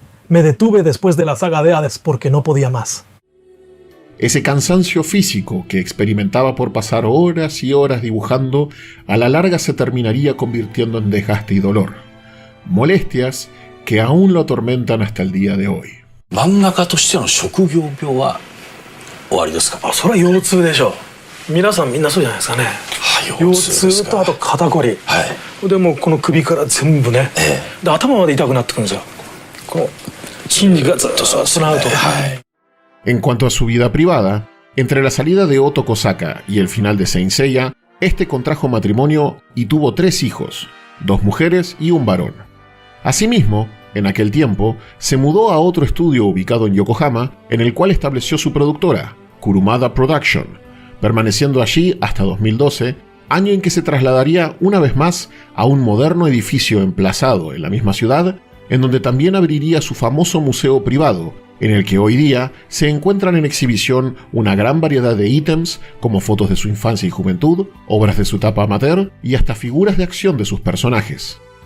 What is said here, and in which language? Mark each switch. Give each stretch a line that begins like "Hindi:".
Spanish: Me detuve después de la saga de Hades porque no podía más. Ese cansancio físico que experimentaba por pasar horas y horas dibujando, a la larga se terminaría convirtiendo en desgaste y dolor. Molestias que aún lo atormentan hasta el día de hoy.
Japanese: 漫画家としての職業病は終わりですか？それは腰痛でしょう。皆さんみんなそうじゃないですかね。腰痛とあと肩こり。でもこの首から全部ね。で頭まで痛くなってくるんですよ。この筋肉がずっとつながると。
Spanish: En cuanto a su vida privada, entre la salida de Oto Kosaka y el final de Saint Seiya, este contrajo matrimonio y tuvo 3 hijos, 2 mujeres y un varón. Asimismo, en aquel tiempo, se mudó a otro estudio ubicado en Yokohama, en el cual estableció su productora, Kurumada Production, permaneciendo allí hasta 2012, año en que se trasladaría una vez más a un moderno edificio emplazado en la misma ciudad, en donde también abriría su famoso museo privado, en el que hoy día se encuentran en exhibición una gran variedad de ítems como fotos de su infancia y juventud, obras de su etapa amateur y hasta figuras de acción de sus personajes.